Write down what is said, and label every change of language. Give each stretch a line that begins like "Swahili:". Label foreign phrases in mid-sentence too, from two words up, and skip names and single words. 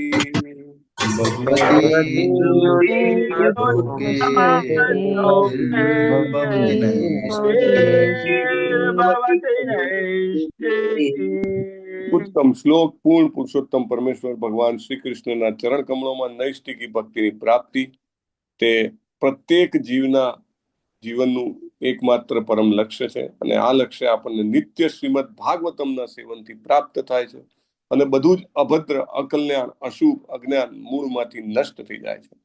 Sanskrit: भगवती लोके भक्तिर्भवति नैष्ठिकी।
Gujarati: ઉત્તમ શ્લોક પૂર્ણ પુરુષોત્તમ પરમેશ્વર ભગવાન શ્રી કૃષ્ણના ચરણ કમળોમાં નૈષ્ઠિકી ભક્તિની પ્રાપ્તિ તે પ્રત્યેક જીવનનું એકમાત્ર પરમ લક્ષ્ય છે અને આ લક્ષ્ય આપણને નિત્ય શ્રીમદ ભાગવતમના સેવનથી પ્રાપ્ત થાય છે અને બધું જ અભદ્ર અકલ્યાણ અશુભ અજ્ઞાન મૂળમાંથી નષ્ટ થઈ જાય છે।